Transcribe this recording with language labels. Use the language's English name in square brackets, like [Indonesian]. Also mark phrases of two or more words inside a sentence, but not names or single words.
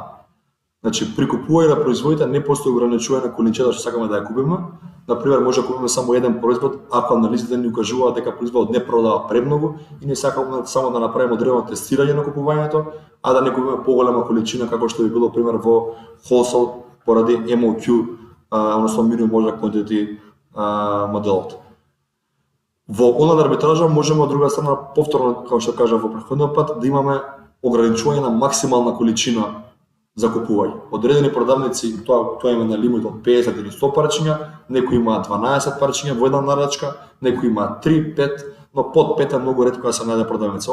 [Macedonian] Значи, при купување на производите не постои ограничување на количината што сакаме да ја купиме. Например, може да купиме само еден производ, ако анализите ни укажуваат дека производот не продава премногу и не сакаме само да направиме одредено тестирање на купувањето, а да не купиме поголема количина како што би било пример во wholesale поради MOQ, односно [English] minimum order quantity [Macedonian] моделот. Во онлайн арбитража можеме од друга страна повторно, како што кажав во претходниот пат, да имаме ограничување на максимална количина за купување. Одредени продавници тоа има на лимит од 50 или 100 парчиња, некои имаат 12 парчиња во една нарачка, некои имаат 3, 5, но под 5 е многу ретко да се најде продавница.